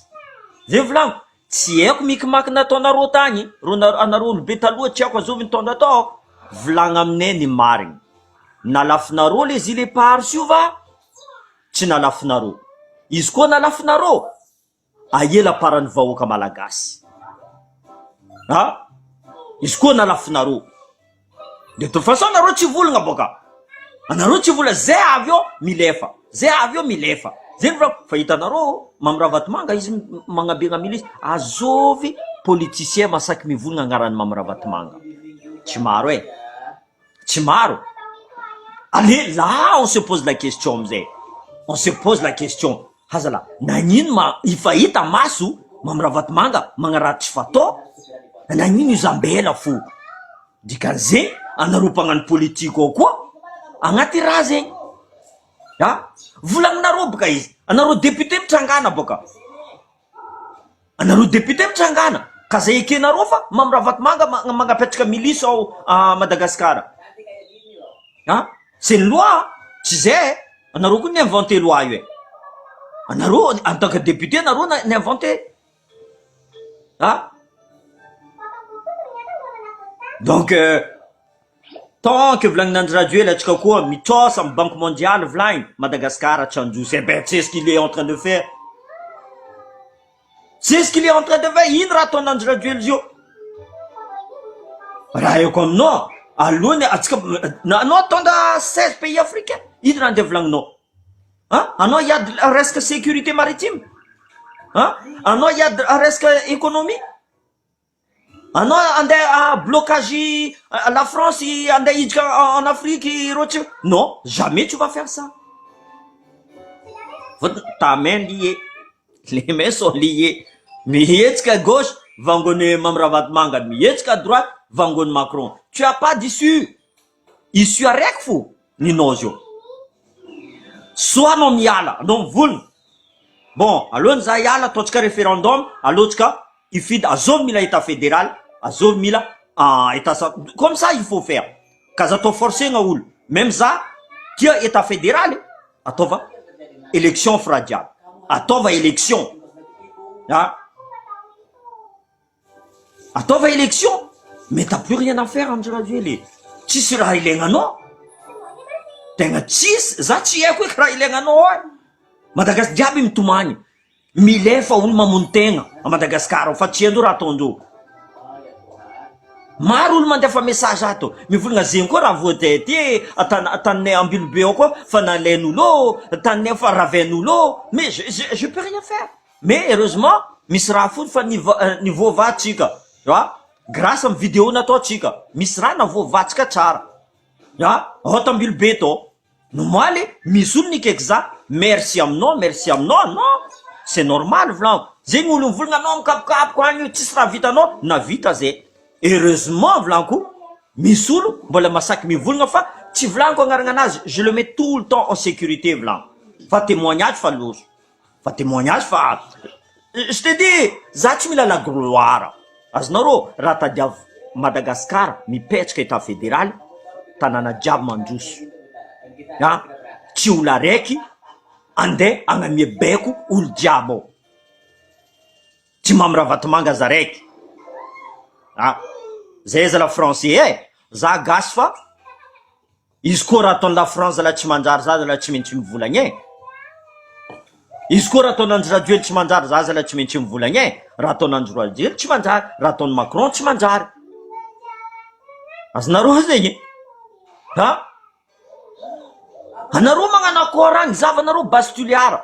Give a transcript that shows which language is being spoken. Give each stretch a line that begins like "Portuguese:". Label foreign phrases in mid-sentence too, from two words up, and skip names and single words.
Malagasy: Zay volaniko, tsy haiko mikimaky nataonareo tagny, anareo olo be taloha tsy haiko azovy nitondra tao. Volagna aminay ny marigny. Nalafinareo
French: les îles éparses
Malagasy: io va? Tsy nalafinareo. Izy koa nalafinareo, aela parany vahoaka malagasy. Izy koa nalafinareo.
French: De toute façon
Malagasy: anareo tsy volagna boka. Anareo tsy volagna, zay avy eo milefa. Zay avy eo milefa. Zay no fa hitanareo Mamiravatmanga izy magnabegna milice. Azovy politicien masaky mivolagna agnarany Mamiravatmanga. Tsy maro e. Tsy maro.
French: Allez, là, on se pose la question, mzee. On se pose la question.
Malagasy: Hazala, nagnino ifahita maso Mamiravatmanga magnaratsy fatao? Nagnino izy ambela fo? Dikan'izay, anareo mpagnano politique ao koa, agnaty raha zegny. Volagninareo boka izy. Anareo député mitrangana boka. Anareo député mitrangana. Ka zay ekenareo fa Mamiravatmanga magnapetraka milice ao Madagasikara.
French: C'est une loi.
Malagasy: Tsy zay, anareo koa ni-inventé loi io e. Anareo,
French: en tant que député,
Malagasy: anareo ni-inventé.
French: Donc, tant que
Malagasy: volagnin'André Duel atsika koa mitrosa amy Banque mondiale volagny Madagascar tsy androso.
French: Eh ben, c'est ce qu'il est en train de faire. C'est ce qu'il est en train de faire.
Malagasy: Ino raha ataon'André Duel zio? Raha eko aminao, alohany atsika, anao tondra 16
French: pays africains.
Malagasy: Ino raha andeha volagninao? Anao hiady resaka
French: sécurité maritime,
Malagasy: anao hiady resaka économie, anao andeha
French: blocage la France
Malagasy: andeha hiditra
French: en Afrique
Malagasy: roatsy.
French: Non, jamais tu vas faire ça. Ta main liée, les mains sont liées.
Malagasy: Mihetsika
French: à gauche,
Malagasy: vangone Mamravatmanga, mihetsika
French: à droite,
Malagasy: vangone Macron.
French: Tu as pas d'issue.
Malagasy: Issue araiky fo ninao zio. Soit anao miala, anao mivolona. Bon, alohany za hiala ataotsika référendum, alohatsika hifidy azovy mila
French: état fédéral,
Malagasy: azovy mila
French: état comme ça il faut faire.
Malagasy: Ka za atao forcegna olo. Même za tia
French: état fédéral,
Malagasy: ataova élection fara jiaby. Ataova élection. Ataova élection.
French: Mais t'as plus rien à faire Andry Rajoelina.
Malagasy: Tsisy raha ilaignanao. Tegna tsisy, za tsy haiko hoe raha ilaignanao ay. Madagasikara jiaby mitomany. Milefa olo mamono tegna a Madagasikara fa tsy haindreo raha ataondreo. Maro olo mandefa message ato mivolagna zegny koa raha voatay ty ataninay Ambilobe ao koa fa nalain'olo, taninay fa ravain'olo.
French: Mais je peux rien faire. Mais heureusement
Malagasy: misy raha fony fa nivoavatsika. Grâce am vidéo nataotsika misy raha navoavatsika tsara. Ohatra Ambilobe to. Normaly misy olo nikaiky za merci aminao
French: non c'est normal
Malagasy: vlanko. Zegny olo mivolagna anao mikapokapoko agny io tsisy raha vitanao na vita zay. Heureusement vlanko misy olo mbola masaky mivolagna fa tsy vlanko agnaragna anazy,
French: je le mets tout le temps en sécurité vlanko.
Malagasy: Fa témoignage fa loso. Fa témoignage fa
French: je te dis
Malagasy: za tsy mila
French: la gloire.
Malagasy: Azonareo raha tadiavy Madagasikara mipetraka
French: état fédéral,
Malagasy: tanàna jiaby mandroso. Tsy olo araiky andeha agnamia baiko olo jiaby ao. Tsy Mamravatmanga za raiky. Zay izy la français za gasy fa izy koa raha ataon'ny la France la tsy manjary za la tsy maintsy mivolagna. Izy koa raha ataon'ny Andry Rajoelina tsy manjary za la tsy maintsy mivolagna. Raha ataon'ny Andry Rajoelina tsy manjary, raha ataon'ny Macron tsy manjary. Azonareo zegny. Anareo magnano akory agny zavanareo bastuliara.